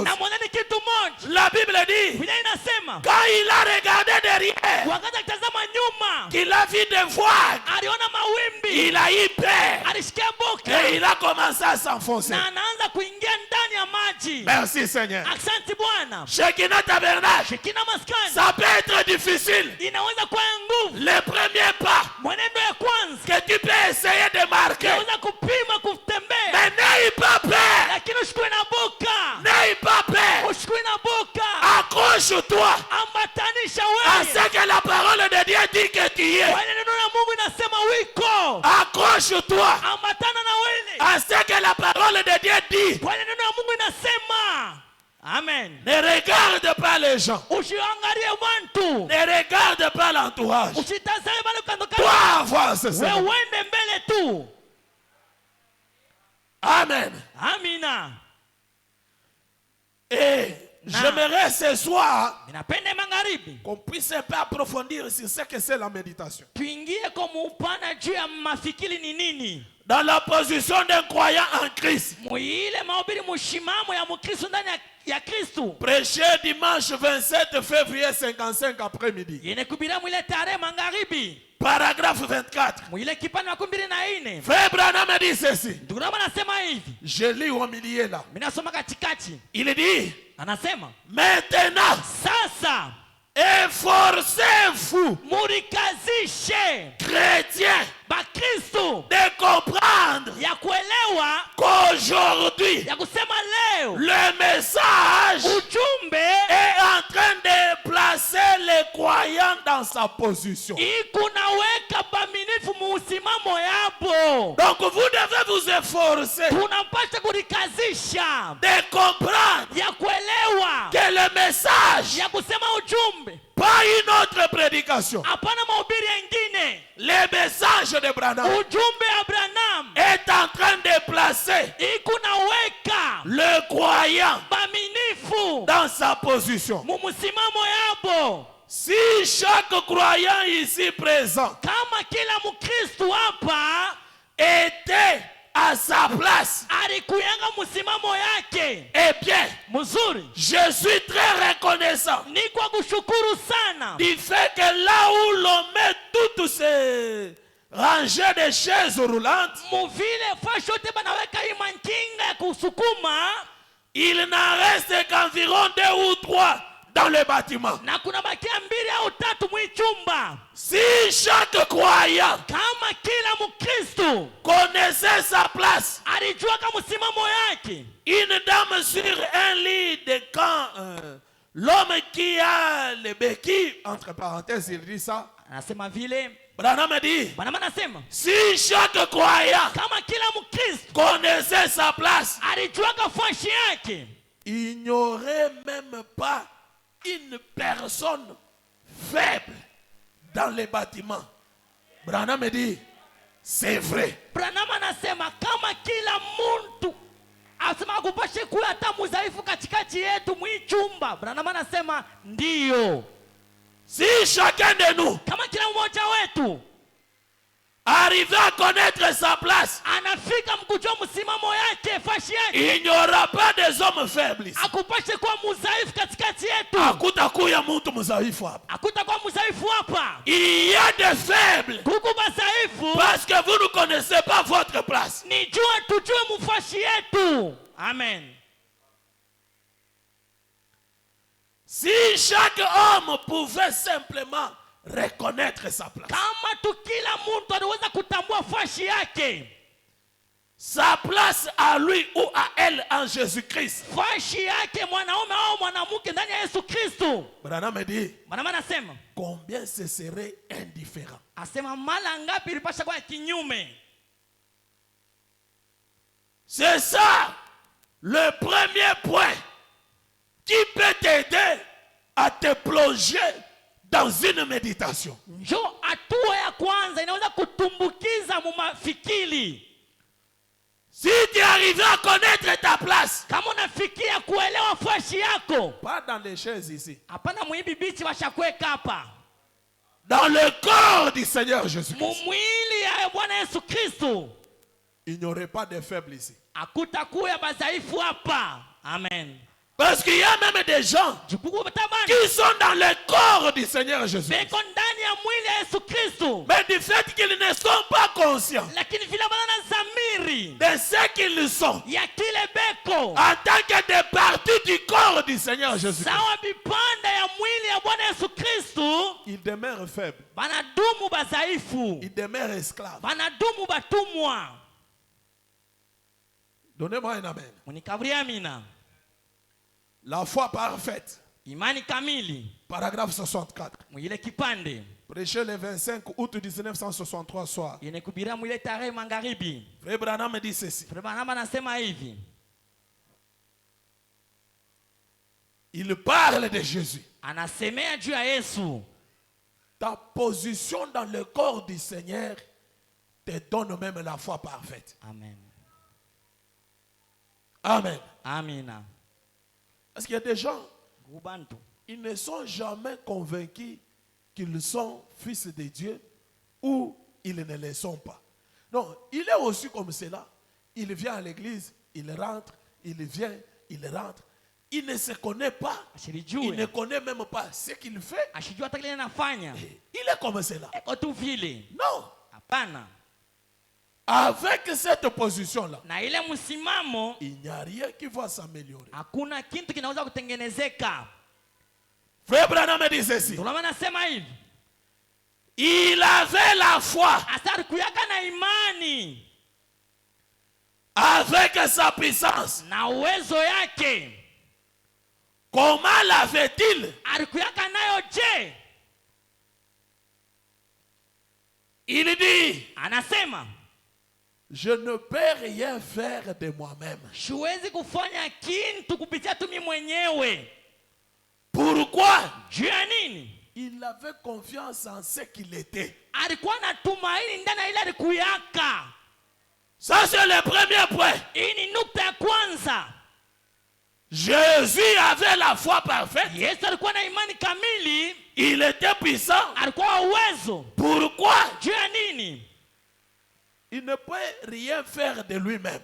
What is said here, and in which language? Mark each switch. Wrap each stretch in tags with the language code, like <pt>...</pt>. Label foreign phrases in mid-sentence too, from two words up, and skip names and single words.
<sw>Na mwanani kitu moja,</sw> <fr>La Bible dit,</fr> <sw>Biblia inasema</sw> <fr>quand il a regardé derrière,</fr> <sw>wakati akitazama nyuma,</sw> <fr>qu'il a vu des vagues,</fr> <sw>aliona mawimbi,</sw> <fr>il a eu peur.</fr> <sw>alisikia boka</sw> <fr>Et il a commencé à s'enfoncer.</fr> <sw>na anaanza kuingia ndani ya maji.</sw> <fr>Merci Seigneur.</fr> <sw>Asante Bwana.</sw> <fr>Shekinah Tabernacle,</fr> <sw>Shekina maskani</sw> <fr>ça peut être difficile.</fr> <sw>inaweza kuwa ya nguvu.</sw> <fr>Le premier pas</fr> <sw>Mwenendo ya kwanza</sw> <fr>que tu peux essayer de marquer.</fr> <sw>inaweza kupima kutembea,</sw> <fr>Mais n'aie pas peur.</fr> <sw>lakini usikue na boka,</sw> <fr>N'aie pas peur.</fr> <sw>usikue na boka.</sw> <fr>Accroche-toi</fr> <sw>Ambatanisha</sw> <fr>à</fr> <sw>wewe</sw> <fr>ce que la parole de Dieu dit que tu es.</fr> <sw>wale, neno la Mungu inasema wiko.</sw> <fr>Accroche-toi</fr> <sw>Ambatana na wewe</sw> <fr>à ce que la parole de Dieu dit.</fr> <sw>wale, neno la Mungu inasema.</sw> <fr>Amen. Ne regarde pas les gens.</fr> <sw>Usiangalie watu,</sw> <fr>Ne regarde pas l'entourage.</fr> <sw>usitazame bali kando</sw> <fr>Toi</fr> <sw>kando,</sw> <fr>avance,</fr> <sw>wewe</sw> <fr>Seigneur.</fr> <sw>uende mbele tu.</sw> <fr>Amen.</fr> <sw>Amina.</sw> <fr>Et j'aimerais ce soir</fr> <sw>Ninapenda magharibi</sw> <fr>qu'on puisse un peu approfondir sur ce que c'est la méditation.</fr> <sw>tuingie kwa upana juu ya mafikiri ni nini,</sw> <fr>Dans la position d'un croyant en Christ.</fr> <sw>muile mahubiri mushimamo ya mukristo ndani ya Kristo.</sw> <fr>Prêché dimanche 27 février 55 après-midi.</fr> <sw>Yene kubira mwile tarehe magharibi,</sw> <fr>Paragraphe 24.</fr> <sw>mwile kipande wa 24.</sw> <fr>Frère Branham dit ceci.</fr> <sw>Ndugu Branham anasema hivi,</sw> <fr>Je lis au milieu là.</fr> <sw>mimi nasoma katikati,</sw> <fr>Il dit,</fr> <sw>anasema</sw> <fr>maintenant,</fr> <sw>sasa</sw> <fr>efforcez-vous,</fr> <sw>murikazishe</sw> <fr>chrétiens,</fr> <sw>Bakristo</sw> <fr>de comprendre</fr> <sw>ya kuelewa,</sw> <fr>qu'aujourd'hui,</fr> <sw>ya kusema leo</sw> <fr>le message</fr> <sw>ujumbe</sw> <fr>est en train de placer les croyants dans sa position.</fr> <sw>ikunaweka baminifu muusimamo yapo.</sw> <fr>Donc vous devez vous efforcer</fr> <sw>Tunapaswa kurikazisha</sw> <fr>de comprendre</fr> <sw>ya kuelewa,</sw> <fr>que le message,</fr> <sw>ya kusema ujumbe,</sw> <fr>pas une autre prédication,</fr> <sw>hapana mahubiri yengine.</sw> <fr>le message de Branham</fr> <sw>Ujumbe ya Branham</sw> <fr>est en train de placer</fr> <sw>ikunaweka</sw> <fr>le croyant</fr> <sw>baminifu</sw> <fr>dans sa position.</fr> <sw>mumusimamo yabo.</sw> <fr>si chaque croyant ici présent</fr> <sw>kama kila Mkristo hapa</sw> <fr>était à sa place,</fr> <sw>alikuyanga msimamo yake,</sw> <fr>eh bien,</fr> <sw>mzuri,</sw> <fr>je suis très reconnaissant</fr> <sw>ni kwa kushukuru sana</sw> <fr>du fait que là où l'on met toutes ces rangées de chaises roulantes,</fr> <sw>muvile fasho te banaweka hii mankinga ya kusukuma,</sw> <fr>il n'en reste qu'environ 2 ou 3 dans le bâtiment.</fr> <sw>na kuna bakia 2 au 3 mwichumba.</sw> <fr>Si chaque croyant</fr> <sw>Kama kila Mkristo</sw> <fr>connaissait sa place,</fr> <sw>alijua kama msimamo yake,</sw> <fr>une dame sur un lit de camp, l'homme qui a le béquille, entre parenthèses, il dit ça.</fr> <sw>anasema vile</sw> <fr>Branham dit,</fr> <sw>Bwana anasema</sw> <fr>si chaque croyant</fr> <sw>kama kila Mkristo</sw> <fr>connaissait sa place,</fr> <sw>alijua kafashi yake,</sw> <fr>il n'y aurait même pas une personne faible dans les bâtiments. Branham dit, c'est vrai.</fr> <sw>Branham anasema kama kila muntu asema kupashe kuwa hata mudhaifu katikati yetu mwichumba. Branham anasema ndiyo,</sw> <fr>Si chacun de nous</fr> <sw>kama kila mmoja wetu</sw> <fr>arrive à connaître sa place,</fr> <sw>anafika mkujua msimamo yake, fashi yake,</sw> <fr>il n'y aura pas des hommes faibles.</fr> <sw>akupashe kuwa mudhaifu katikati yetu, Hakutakuya mtu mzaifu hapa. hakutakuwa mudhaifu hapa.</sw> <fr>Il y a des faibles</fr> <sw>Kuku badhaifu</sw> <fr>parce que vous ne connaissez pas votre place.</fr> <sw>ni jua tujue mufashi yetu.</sw> <fr>Amen. Si chaque homme pouvait simplement reconnaître sa place,</fr> <sw>Kama tu kila muntu anaweza kutambua fashi yake,</sw> <fr>sa place à lui ou à elle en Jésus-Christ.</fr> <sw>fashi yake mwanaume au mwanamke ndani ya Yesu Kristo,</sw> <fr>Branham dit,</fr> <sw>Bwana anasema</sw> <fr>combien ce serait indifférent.</fr> <sw>asema mara ngapi ilipasha kwa kinyume.</sw> <fr>C'est ça le premier point qui peut t'aider à te plonger dans une méditation.</fr> <sw>Njo hatua ya kwanza inaweza kutumbukiza mu mafikiri.</sw> <fr>Si tu arrives à connaître ta place,</fr> <sw>Kama unafikia kuelewa fashi yako,</sw> <fr>pas dans les chaises ici,</fr> <sw>hapana muibi bichi washakweka hapa,</sw> <fr>dans le corps du Seigneur Jésus-Christ,</fr> <sw>mumwili ya Bwana Yesu Kristo,</sw> <fr>il n'y aurait pas de faibles ici.</fr> <sw>hakutakuwa badhaifu hapa.</sw> <fr>Amen. Parce qu'il y a même des gens</fr> <sw>Jukuku batabani</sw> <fr>qui sont dans le corps du Seigneur Jésus-Christ,</fr> <sw>beko ndani ya mwili ya Yesu Kristo,</sw> <fr>mais du fait qu'ils ne sont pas conscients</fr> <sw>lakini vile bana zamiri</sw> <fr>de ce qu'ils sont</fr> <sw>ya kile beko</sw> <fr>en tant que des parties du corps du Seigneur Jésus-Christ,</fr> <sw>sawa bipanda ya mwili ya Bwana Yesu Kristo,</sw> <fr>ils demeurent faibles,</fr> <sw>banadumu badhaifu,</sw> <fr>ils demeurent esclaves.</fr> <sw>banadumu batumwa.</sw> <fr>Donnez-moi un amen.</fr> <sw>Munikaburi amina.</sw> <fr>La foi parfaite,</fr> <sw>Imani kamili</sw> <fr>paragraphe 64.</fr> <sw>mwile kipande</sw> <fr>Prêché le 25 août 1963 soir.</fr> <sw>yenekubiria mwile tarehe magharibi.</sw> <fr>Frère Branham me dit ceci.</fr> <sw>Branham anasema hivi,</sw> <fr>Il parle de Jésus.</fr> <sw>anasemea juu ya Yesu.</sw> <fr>Ta position dans le corps du Seigneur te donne même la foi parfaite. Amen. Amen.</fr> <sw>Amina.</sw> <fr>Parce qu'il y a des gens,</fr> <sw>Gubantu</sw> <fr>ils ne sont jamais convaincus qu'ils sont fils de Dieu ou ils ne le sont pas. Non, il est aussi comme cela. Il vient à l'église, il rentre, il vient, il rentre. Il ne se connaît pas. Il ne connaît même pas ce qu'il fait.</fr> <sw>ashijua hata kile anafanya.</sw> <fr>Il est comme cela.</fr> <sw>Eko tu vile.</sw> <fr>Non.</fr> <sw>Hapana.</sw> <fr>Avec cette position-là,</fr> <sw>Na ile msimamo</sw> <fr>il n'y a rien qui va s'améliorer.</fr> <sw>hakuna kitu kinaweza kutengenezeka.</sw> <fr>Frère Branham me dit ceci.</fr> <sw>Ndio maana nasema hivi.</sw> <fr>Il avait la foi</fr> <sw>Asari kuyaka na imani</sw> <fr>avec sa puissance.</fr> <sw>na uwezo yake.</sw> <fr>Comment l'avait-il?</fr> <sw>Alikuyaka nayo je?</sw> <fr>Il dit,</fr> <sw>Anasema</sw> <fr>je ne peux rien faire de moi-même.</fr> <sw>siwezi kufanya kitu kupitia tu mimi mwenyewe.</sw> <fr>Pourquoi?</fr> <sw>Juu ya nini?</sw> <fr>Il avait confiance en ce qu'il était.</fr> <sw>Alikuwa na tumaini ndani ya ile alikuyaka.</sw> <fr>Ça c'est le premier point.</fr> <sw>Hii ni nukta ya kwanza.</sw> <fr>Jésus avait la foi parfaite.</fr> <sw>Yesu alikuwa na imani kamili.</sw> <fr>Il était puissant.</fr> <sw>Alikuwa uwezo.</sw> <fr>Pourquoi?</fr> <sw>Juu ya nini?</sw> <fr>Il ne peut rien faire de lui-même.</fr>